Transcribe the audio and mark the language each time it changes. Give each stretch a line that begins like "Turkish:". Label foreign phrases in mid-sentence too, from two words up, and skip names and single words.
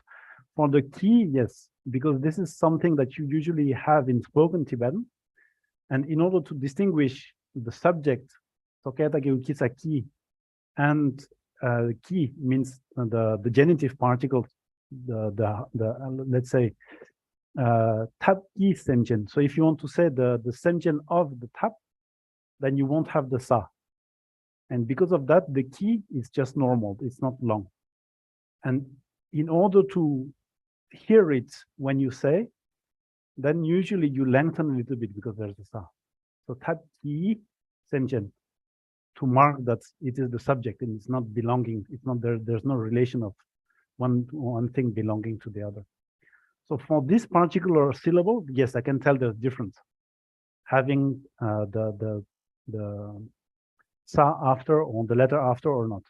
English: For the key, yes, because this is something that you usually have in spoken Tibetan, and in order to distinguish the subject, so
Tibetan: kisa ki,
English: and ki means the genitive particle, let's say
Tibetan: tap ki senjen.
English: So if you want to say the senjen of the tap, then you won't have the sa. And because of that, the ki is just normal. It's not long. And in order to hear it when you say, then usually you lengthen a little bit because there's a sa.
Tibetan: So tap ki senjen,
English: to mark that it is the subject and it's not belonging. It's not there. There's no relation of one thing belonging to the other. So for this particular syllable, yes, I can tell there's difference. Having the sa after or the letter after or not.